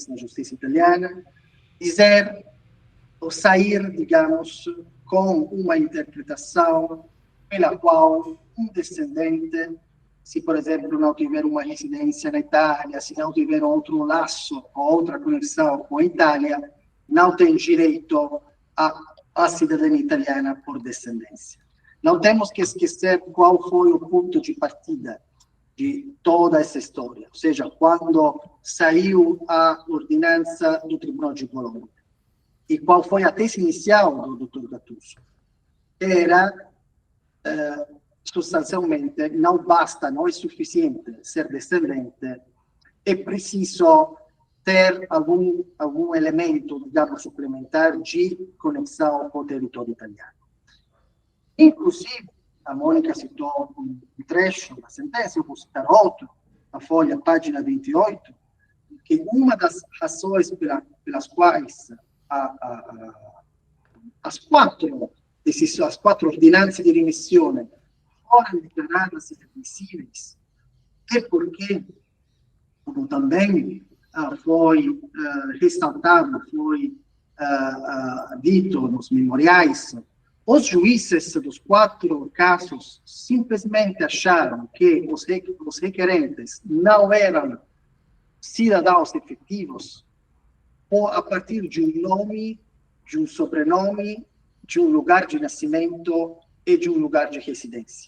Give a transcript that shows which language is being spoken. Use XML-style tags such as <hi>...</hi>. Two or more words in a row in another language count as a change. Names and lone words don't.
<pt>na justiça italiana, dizer ou sair, digamos, com uma interpretação pela qual um descendente, se, por exemplo, não tiver uma residência na Itália, se não tiver outro laço ou outra conexão com a Itália, não tem direito à cidadania italiana por descendência. Não temos que esquecer qual foi o ponto de partida de toda essa história, ou seja, quando saiu a ordenança do Tribunal de Bolonha. E qual foi a tese inicial do Dr. Gattuso? Era, sostanzialmente, não basta, não é suficiente ser descendente, é preciso ter algum elemento, digamos, suplementar de conexão com o território italiano. Inclusive, a Mônica citou um trecho da sentença, eu vou citar outro, na folha, página 28, que uma das razões pelas quais as quatro</pt> <it>ordinanze di remissione</it> <pt>foram declaradas inadmissíveis é porque, como também foi ressaltado, foi dito nos memoriais, os juízes dos 4 casos simplesmente acharam que os requerentes não eram cidadãos efetivos ou a partir de um nome, de um sobrenome, de um lugar de nascimento e de um lugar de residência.</pt>